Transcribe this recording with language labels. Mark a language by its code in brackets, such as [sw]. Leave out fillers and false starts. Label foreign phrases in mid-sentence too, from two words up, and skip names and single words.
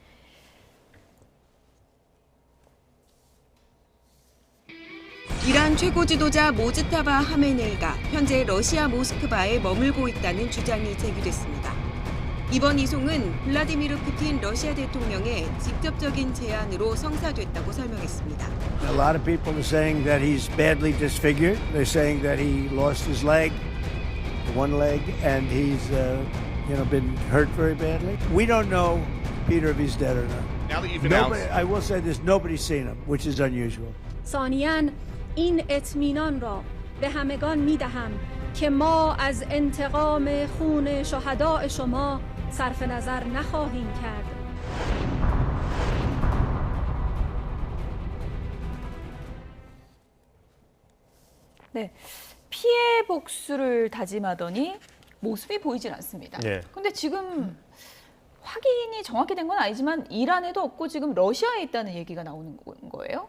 [ko] 이란 최고 지도자 모즈타바 하메네이가 현재 러시아 모스크바에 머물고 있다는 주장이 제기됐습니다. 이번 이송은 블라디미르 푸틴 러시아 대통령의 직접적인 제안으로 성사됐다고 설명했습니다. [en] A lot of people are saying that he's badly disfigured. They're saying that he lost his leg, one leg, and he's been hurt very badly. We don't know, Peter, if he's dead or not. Now that you've announced, I will say this: nobody's seen him, which is unusual. [fa] ثانیاً این اطمینان را به همگان می‌دهم که ما از انتقام خون شهداء شما صرف نظر نخواهیم کرد. [ko] 네, 피해 복수를 다짐하더니 모습이 보이질 않습니다. 근데 지금 확인이 정확히 된 건 아니지만 이란에도 없고 지금 러시아에 있다는 얘기가 나오는 거예요?